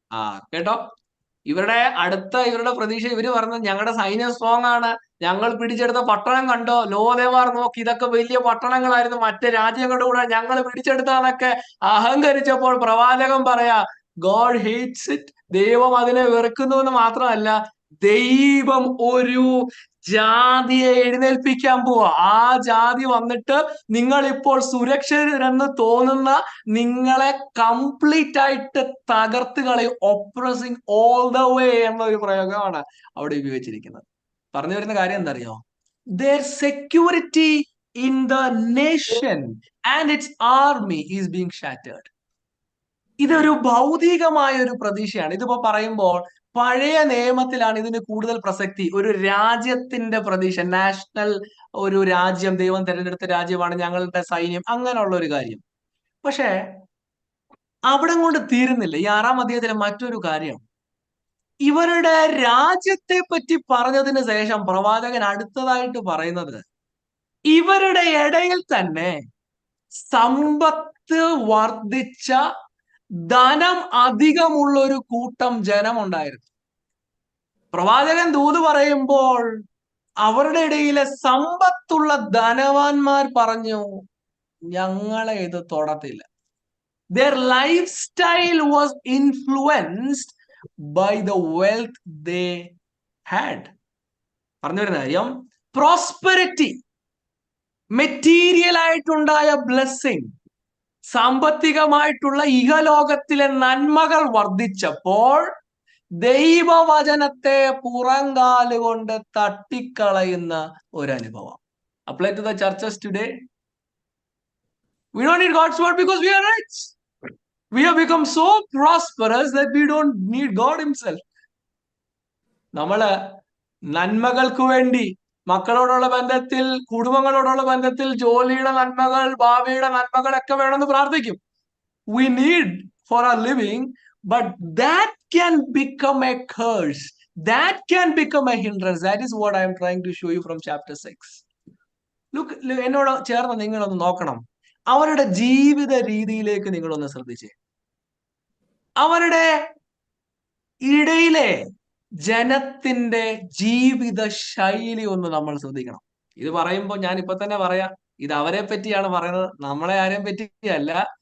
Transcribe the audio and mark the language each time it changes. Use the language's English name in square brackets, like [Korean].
[Malayalam] ആ കേട്ടോ, ഇവരുടെ പ്രതീക്ഷ, ഇവര് പറഞ്ഞത് ഞങ്ങളുടെ സൈന്യം സ്ട്രോങ് ആണ്, ഞങ്ങൾ പിടിച്ചെടുത്ത പട്ടണം കണ്ടോ, ലോദേവാർ നോക്കി, ഇതൊക്കെ വലിയ പട്ടണങ്ങളായിരുന്നു, മറ്റ് രാജ്യങ്ങളുടെ കൂടെ ഞങ്ങൾ പിടിച്ചെടുത്താന്നൊക്കെ അഹങ്കരിച്ചപ്പോൾ പ്രവാചകൻ പറയാ [English] God hates it, [Malayalam] ദൈവം അതിനെ വെറുക്കുന്നു എന്ന് മാത്രമല്ല, ദൈവം ഒരു ജാതിയെ എഴുന്നേൽപ്പിക്കാൻ പോവാ. ആ ജാതി വന്നിട്ട് നിങ്ങൾ ഇപ്പോൾ സുരക്ഷിതരെന്ന് തോന്നുന്ന നിങ്ങളെ കംപ്ലീറ്റ് ആയിട്ട് തകർത്ത് കളയും. [English] oppressing all the way [Malayalam] എന്നൊരു പ്രയോഗമാണ് അവിടെ ഉപയോഗിച്ചിരിക്കുന്നത്. പറഞ്ഞു വരുന്ന കാര്യം എന്താ അറിയോ? [English] their security in the nation and its army is being shattered. [Malayalam] ഇതൊരു ഭൗതികമായ ഒരു പ്രതീക്ഷയാണ്. ഇതിപ്പോ പറയുമ്പോൾ പഴയ നിയമത്തിലാണ് ഇതിന് കൂടുതൽ പ്രസക്തി. ഒരു രാജ്യത്തിന്റെ പ്രതീക്ഷ, നാഷണൽ ഒരു രാജ്യം, ദൈവം തിരഞ്ഞെടുത്ത രാജ്യമാണ് ഞങ്ങളുടെ സൈന്യം, അങ്ങനെയുള്ള ഒരു കാര്യം. പക്ഷേ അവിടെ കൊണ്ട് തീരുന്നില്ല. ഈ 6-ാം അധ്യായത്തിലെ മറ്റൊരു കാര്യം, ഇവരുടെ രാജ്യത്തെ പറ്റി പറഞ്ഞതിന് ശേഷം പ്രവാചകൻ അടുത്തതായിട്ട് പറയുന്നത്, ഇവരുടെ ഇടയിൽ തന്നെ സമ്പത്ത് വർദ്ധിച്ച, ധനം അധികമുള്ള ഒരു കൂട്ടം ജനമുണ്ടായിരുന്നു. പ്രവാചകൻ ദൂത് പറയുമ്പോൾ അവരുടെ ഇടയിലെ സമ്പത്തുള്ള ധനവാന്മാർ പറഞ്ഞു, ഞങ്ങളെ ഇത് തൊടത്തില്ല. [English] Their lifestyle was influenced by the wealth they had. [Malayalam] പറഞ്ഞു വരുന്ന കാര്യം, പ്രോസ്പെരിറ്റി, മെറ്റീരിയൽ ആയിട്ടുണ്ടായ ബ്ലെസ്സിങ്, സാമ്പത്തികമായിട്ടുള്ള ഇഹലോകത്തിലെ നന്മകൾ വർദ്ധിച്ചപ്പോൾ ദൈവവചനത്തെ പുറങ്കാലുകൊണ്ട് തട്ടിക്കളയുന്ന ഒരു അനുഭവം. [English] Apply to the churches today. We don't need God's word because we are rich. We have become so prosperous that we don't need God himself. [Malayalam] നമ്മള് നന്മകൾക്ക് വേണ്ടി, മക്കളോടുള്ള ബന്ധത്തിൽ, കുടുംബങ്ങളോടുള്ള ബന്ധത്തിൽ, ജോലിയുടെ നന്മകൾ, ഭാവിയുടെ നന്മകളൊക്കെ വേണമെന്ന് പ്രാർത്ഥിക്കും. [English] We need for our living, but that can become a curse. That can become a hindrance. That is what I am trying to show you from chapter 6. [Malayalam] Look, എന്നോട് ചേർന്ന് നിങ്ങളൊന്ന് നോക്കണം. അവരുടെ ജീവിത രീതിയിലേക്ക് നിങ്ങളൊന്ന് ശ്രദ്ധിച്ചേ. അവരുടെ ഇടയിലെ ജനത്തിന്റെ ജീവിത ശൈലി ഒന്ന് നമ്മൾ ശ്രദ്ധിക്കണം. ഇത് പറയുമ്പോൾ ഞാൻ ഇപ്പൊ തന്നെ പറയാം, ഇത് അവരെ പറ്റിയാണ് പറയുന്നത്, നമ്മളെ ആരെയും പറ്റിയല്ല.